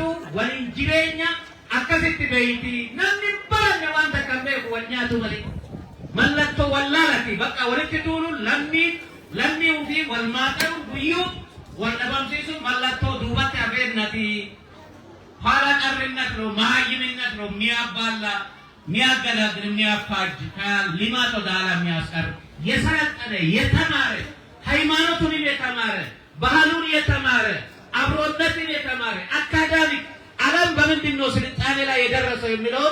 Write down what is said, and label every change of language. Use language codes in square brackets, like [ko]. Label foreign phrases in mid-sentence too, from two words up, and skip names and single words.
[om] Waliin jireenya akkasitti beeyti. Namni baranne waan takka hin beeku wal nyaatu malee. Mallattoo wallaalati bakka walitti tuulu lammii ofii wal maaxaru guyyuu wal dhabamsiisu mallattoo duubatti hafeennati. Haala qarrinnat [am] ነው ማይምነት ነው የሚያባላ የሚያገላግል የሚያፋጅ ከሊማቶ ዳላ የሚያስቀር የሰለጠነ የተማረ ሃይማኖቱን የተማረ ባህሉን የተማረ አብሮነትን የተማረ አካዳሚክ ዓለም በምንድን ነው ስልጣኔ ላይ የደረሰው የሚለውን